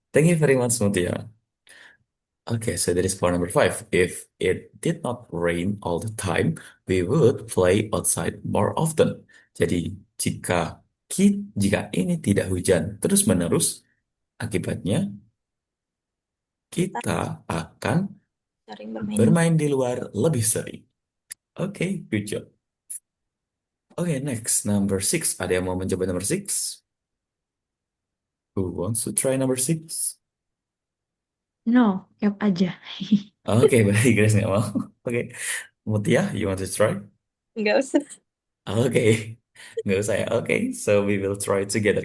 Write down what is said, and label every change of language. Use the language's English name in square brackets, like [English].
[English] Thank you very much, Mutia. Okay, so that is for number five. If it did not rain all the time, we would play outside more often. [Indonesian] Jadi, jika ini tidak hujan terus-menerus, akibatnya Kita kita akan sering bermain. bermain di luar lebih sering. [English] Oke, good job. Oke, next, number six. [Indonesian] Ada yang mau mencoba number six? [English] Who wants to try number six? [Indonesian] No, yap aja. Oke, berarti Grace nggak mau. [English] Oke, Mutia, you want to try? [Indonesian] Nggak usah. Oke, nggak usah ya. [English] Oke, so we will try together.